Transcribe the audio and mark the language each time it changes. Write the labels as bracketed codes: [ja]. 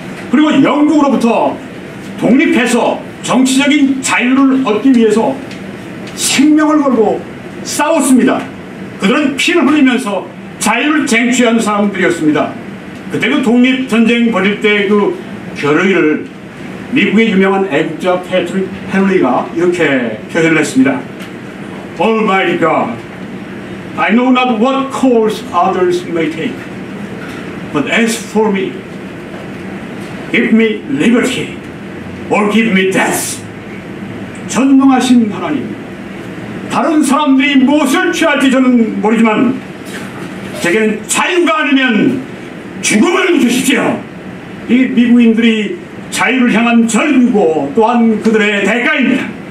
[ko] 그리고 영국으로부터 독립해서 정치적인 자유를 얻기 위해서 생명을 걸고 싸웠습니다. 그들은 피를 흘리면서 자유를 쟁취한 사람들이었습니다. 그때 그 독립전쟁 벌일 때 그 결의를 미국의 유명한 애국자 패트릭 헨리가 이렇게 표현을 했습니다. [en] Almighty God, I know not what course others may take, but as for me, give me liberty or give me death. [ko] 전능하신 하나님, 다른 사람들이 무엇을 취할지 저는 모르지만 제게는 자유가 아니면 죽음을 주십시오. 이 미국인들이 자유를 향한 절규고 또한 그들의 대가입니다.